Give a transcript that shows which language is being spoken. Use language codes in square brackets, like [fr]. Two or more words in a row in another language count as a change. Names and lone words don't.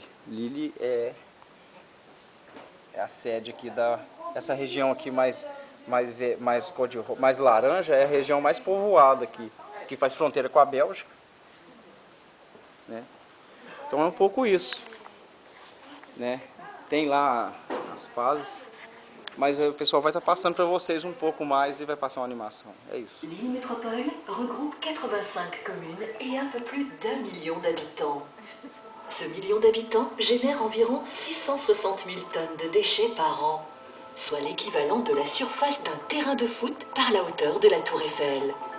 [pt] Lille é a sede aqui essa região aqui mais laranja, é a região mais povoada aqui, que faz fronteira com a Bélgica, né? Então é um pouco isso, né? Tem lá as fases, mas o pessoal vai estar passando para vocês um pouco mais e vai passar uma animação. É isso. [fr] Lille Métropole regroupe 85 communes et un peu plus d'1 million d'habitants. Ce million d'habitants génère environ 660 000 tonnes de déchets par an, soit l'équivalent de la surface d'un terrain de foot par la hauteur de la Tour Eiffel.